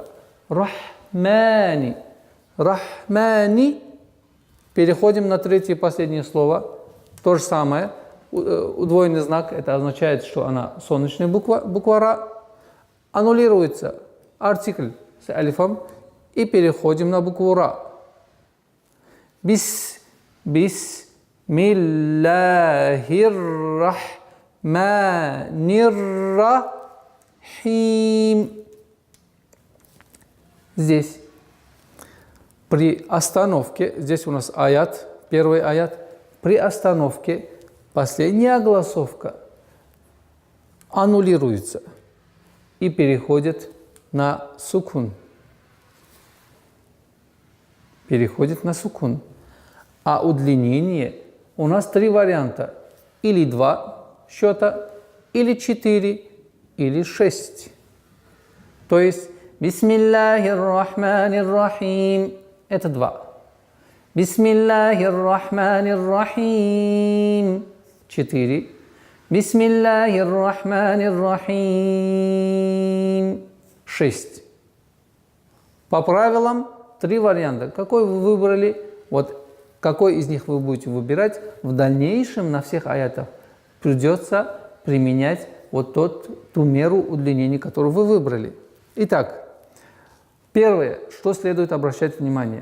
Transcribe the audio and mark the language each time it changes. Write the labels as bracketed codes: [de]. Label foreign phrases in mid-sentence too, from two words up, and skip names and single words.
[ru] Рахмани. Рахмани. Переходим на третье и последнее слово. То же самое. Удвоенный знак. Это означает, что она солнечная буква Ра. Аннулируется артикль с алифом. И переходим на букву Ра. [ar] بسم الله الرحمن الرحيم. [ru] Здесь при остановке, здесь у нас аят, первый аят, при остановке последняя огласовка аннулируется и переходит на сукун. Переходит на сукун. А удлинение у нас три варианта. Или 2 счета, или 4, или 6. То есть [ar] بسم الله الرحمن الرحيم. [ru] Это 2. [ar] بسم الله الرحمن الرحيم. [ru] 4. [ar] بسم الله الرحمن الرحيم. [ru] 6. По правилам 3 варианта. Какой вы выбрали? Вот какой из них вы будете выбирать, в дальнейшем на всех аятах придется применять вот ту меру удлинения, которую вы выбрали. Итак, первое, что следует обращать внимание.